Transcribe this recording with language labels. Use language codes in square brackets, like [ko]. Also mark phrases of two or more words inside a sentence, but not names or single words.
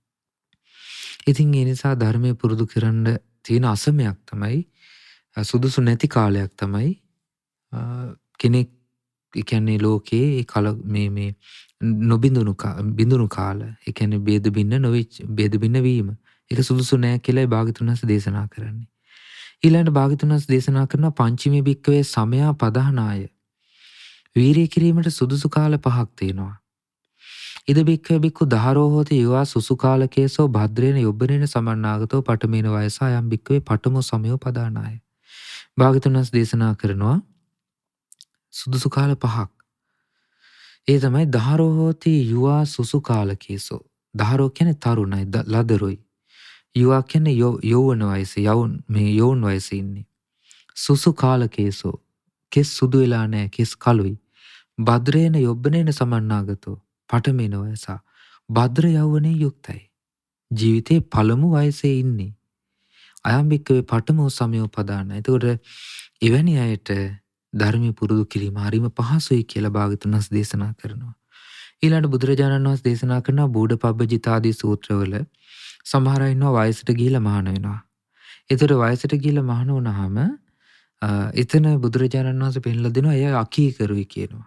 [si] ඉතින් ඒ නිසා ධර්මයේ පුරුදු කරන්න තියෙන අසමයක් තමයි, සුදුසු නැති කාලයක් තමයි කෙනෙක්, ඒ කියන්නේ ලෝකේ මේ බිඳුණු කාල. ඒ කියන්නේ ભેද බින්න නොවිච්ච ભેද බින්න වීම. ඒක සුදුසු නෑ කියලායි භාග්‍යවතුන් වහන්සේ දේශනා කරන්නේ. ඊළඟට භාග්‍යවතුන් වහන්සේ දේශනා කරන [pi] පංචමේ භික්කවේ සමයා පදහනාය. [si] වීරිය කිරීමට සුදුසු කාල 5ක් තියෙනවා. [pi] ඉද භික්කවේ භික්ඛු දහරෝ හෝති යවා සුසු කාලකේසෝ භද්‍රේන යොබ්බනේන සමන්නාගතෝ පඨමේන වයසා යම් භික්කවේ පඨමෝ සමයෝ පදානාය. [si] භාග්‍යවතුන් වහන්සේ දේශනා කරනවා සුදුසු කාල 5ක්. ඒ තමයි [pi] දහරෝ හෝති යවා සුසු කාලකේසෝ. [si] දහරෝ කියන්නේ තරුණයි, ලදරුයි. යවා කියන්නේ යෞවන වයසේ, යෞවන වයසේ ඉන්නේ. [pi] සුසු කාලකේසෝ, [si] කෙස් සුදු වෙලා නැහැ, කෙස් කළුයි. [pi] භද්‍රේන යොබ්බනේන සමන්නාගතෝ පඨමේන වයසා. [si] භද්‍ර යෞවනයේ යුක්තයි. ජීවිතේ පළමු වයසේ ඉන්නේ. [pi] අයම් භික්කවේ පඨමෝ සමයෝ පදාන. [si] එතකොට එවැනි අයට ධර්මයේ පුරුදු කිරීම හරිම පහසුයි කියලා භාග්‍යවතුන් වහන්සේ දේශනා කරනවා. ඊළඟ බුදුරජාණන් වහන්සේ දේශනා කරනවා බෝධපබ්බජිත ආදී සූත්‍රවල සමහර අය ඉන්නවා වයසට ගිහිලා මහාන වෙනවා. ඒතර වයසට ගිහිලා මහාන වුණාම එතන බුදුරජාණන් වහන්සේ පෙන්ලා දෙනවා එයා අකීකරුයි කියනවා.